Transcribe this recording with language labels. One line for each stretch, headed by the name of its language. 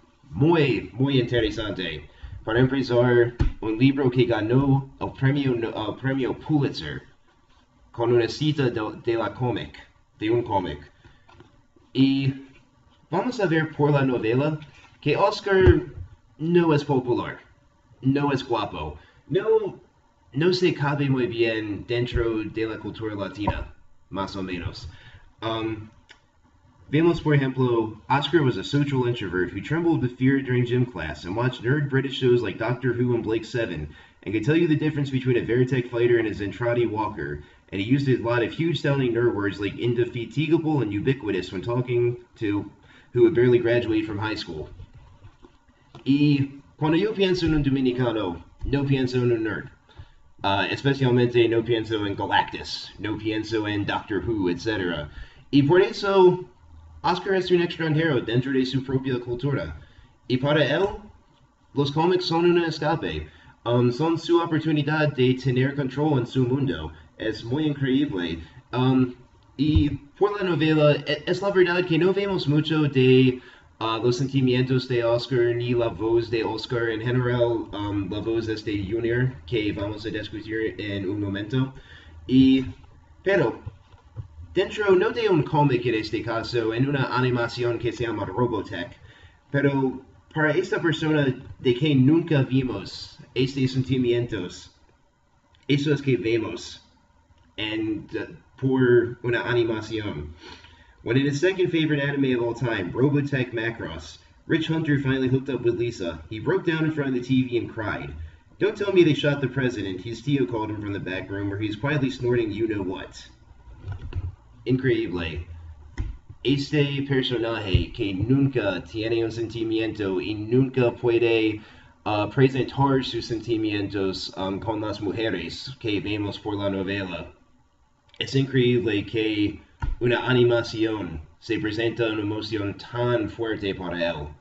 Spanish: Muy interesante. Para empezar, un libro que ganó el premio Pulitzer con una cita de la cómic, de un cómic. Y vamos a ver por la novela que Oscar no es popular, no es guapo, no se cabe muy bien dentro de la cultura latina, más o menos.
English: Um,
Spanish: Vemos, por ejemplo,
English: Oscar was a social introvert who trembled with fear during gym class and watched nerd British shows like Doctor Who and Blake 7 and could tell you the difference between a Veritech fighter and a Zentradi walker. And he used a lot of huge sounding nerd words like indefatigable and ubiquitous when talking to who would barely graduate from high school.
Spanish: Y cuando yo pienso en un dominicano, no pienso en un nerd. Especialmente no pienso en Galactus, no pienso en Doctor Who, etc. Y por eso Oscar es un extranjero dentro de su propia cultura. Y para él, los cómics son un escape. Son su oportunidad de tener control en su mundo. Es muy increíble. Y por la novela, es la verdad que no vemos mucho de los sentimientos de Oscar ni la voz de Oscar. En general, la voz es de Junior, que vamos a discutir en un momento. Pero dentro no de un cómic en este caso, en una animación que se llama Robotech, pero para esta persona de que nunca vimos estos sentimientos, eso es que vemos en, por una animación.
English: When in his second favorite anime of all time, Robotech Macross, Rich Hunter finally hooked up with Lisa, he broke down in front of the TV and cried. Don't tell me they shot the president, his Tio called him from the back room where he was quietly snorting you know what.
Spanish: Increíble. Este personaje que nunca tiene un sentimiento y nunca puede presentar sus sentimientos con las mujeres que vemos por la novela. Es increíble que una animación, se presenta una emoción tan fuerte para él.